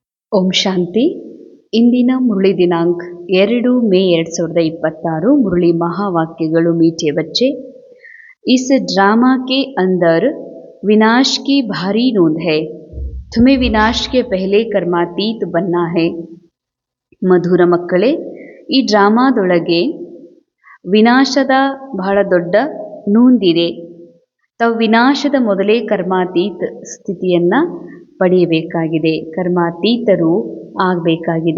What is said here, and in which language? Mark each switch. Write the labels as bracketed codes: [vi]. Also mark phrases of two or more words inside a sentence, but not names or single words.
[kn] ಓಂ ಶಾಂತಿ. ಇಂದಿನ ಮುರಳಿ ದಿನಾಂಕ 2 ಮೇ 2026. [hi] मुरली महावाक्यಗಳು मीठे बच्चे। इस ड्रामा के अंदर विनाश की भारी नोंद है। तुम्हें विनाश के पहले कर्मातीत बनना है। [kn] ಮಧುರ ಮಕ್ಕಳೇ, ಈ ಡ್ರಾಮಾದೊಳಗೆ ವಿನಾಶದ ಬಹಳ ದೊಡ್ಡ ನೊಂದಿದೆ. ತಾವು ವಿನಾಶದ ಮೊದಲೇ ಕರ್ಮಾತೀತ ಸ್ಥಿತಿಯನ್ನು ಪಡೆಯಬೇಕಾಗಿದೆ, ಕರ್ಮಾತೀತರು ಆಗಬೇಕಾಗಿದೆ.